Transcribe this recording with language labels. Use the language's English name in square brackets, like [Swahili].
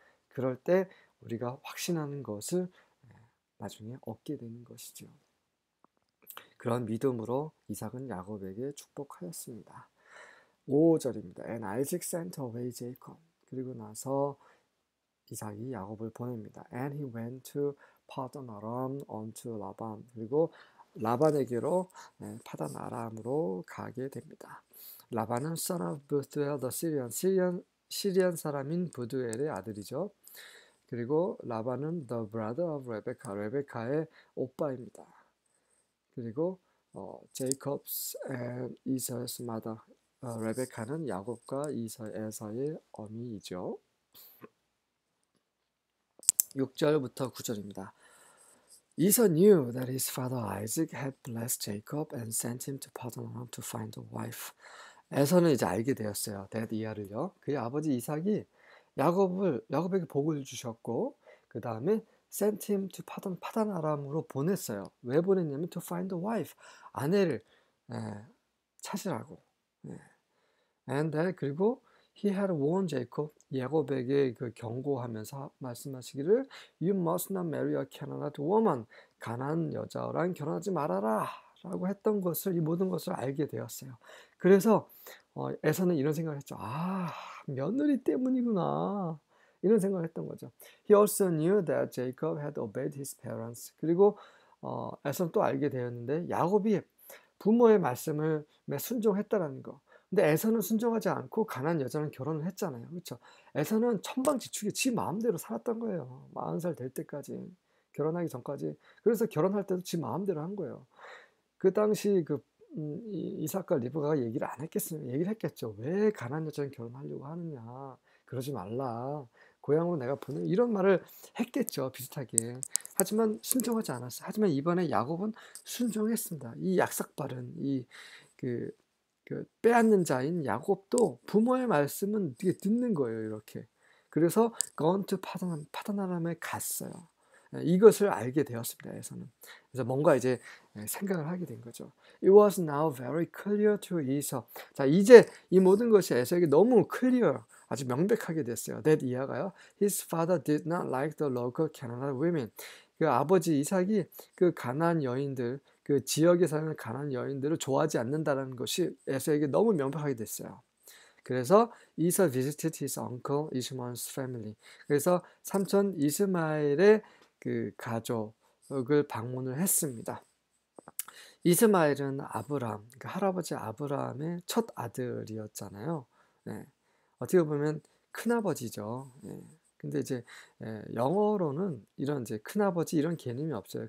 [Korean] 그럴 때 우리가 확신하는 것을 나중에 얻게 되는 것이죠. 그런 믿음으로 이삭은 야곱에게 축복하였습니다. 5절입니다. [English] And Isaac sent away Jacob. [Korean] 그리고 나서 이삭이 야곱을 보냅니다. [English] And he went to Padan Aram unto Laban. [Korean] 그리고 라반에게로 파단 아람으로 가게 됩니다. 라반은 [English] son of Bethuel the Syrian, [Korean] 시리안 사람인 부두엘의 아들이죠. 그리고 라반은 [English] the brother of Rebecca, [Korean] 레베카의 오빠입니다. 그리고 [English] Jacob's and Esau's mother, [Korean] 레베카는 야곱과 에서의 어미이죠. 6절부터 9절입니다. [English] Esau knew that his father Isaac had blessed Jacob and sent him to Padan Aram to find a wife. [Korean] 에서는 이제 알게 되었어요. 이하를요. 그의 아버지 이삭이 야곱에게 복을 주셨고 그 다음에 [English] sent him to [Korean] 파단 아람으로 보냈어요. 왜 보냈냐면 [English] to find a wife. [Korean] 아내를 찾으라고. [English] And [Korean] 그리고 [English] he had warned Jacob. [Korean] 야곱에게 그 경고하면서 말씀하시기를 [English] You must not marry a Canaanite woman. [Korean] 가나안 여자랑 결혼하지 말아라. 라고 했던 것을 이 모든 것을 알게 되었어요. 그래서 에서는 이런 생각을 했죠. 며느리 때문이구나. 이런 생각을 했던 거죠. [English] He also knew that Jacob had obeyed his parents. [Korean] 그리고 에서는 또 알게 되었는데 야곱이 부모의 말씀을 순종했다라는 거. 근데 에서는 순종하지 않고 가나안 여자랑 결혼을 했잖아요. 그렇죠? 에서는 천방지축에 지 마음대로 살았던 거예요. 40살 될 때까지. 결혼하기 전까지. 그래서 결혼할 때도 지 마음대로 한 거예요. 그 당시 이삭과 리브가가 얘기를 안 했겠어요. 얘기를 했겠죠. 왜 가나안 여자랑 결혼하려고 하느냐. 그러지 말라. 고향으로 내가 보내. 이런 말을 했겠죠. 비슷하게. 하지만 순종하지 않았어요. 하지만 이번에 야곱은 순종했습니다. 이 약삭빠른 그 빼앗는 자인 야곱도 부모의 말씀은 되게 듣는 거예요. 이렇게. 그래서 [English] gone to [Korean] 파단 아람에 갔어요. 이것을 알게 되었습니다. 에서는. 그래서 뭔가 이제 생각을 하게 된 거죠. [English] It was now very clear to Esau. [Korean] 자, 이제 이 모든 것이 에서에게 너무 clear, 아주 명백하게 됐어요. That 이하가요. [English] His father did not like the local Canaanite women. [Korean] 그 아버지 이삭이 그 가나안 여인들, 그 지역에 사는 가나안 여인들을 좋아하지 않는다는 것이 에서에게 너무 명백하게 됐어요. 그래서 [English] Esau visited his uncle Ishmael's family. [Korean] 그래서 삼촌 이스마엘의 그 가족을 방문을 했습니다. 이스마엘은 아브람, 그러니까 할아버지 아브람의 첫 아들이었잖아요. 어떻게 보면 큰아버지죠. 근데 이제 영어로는 이런 이제 큰아버지 이런 개념이 없어요.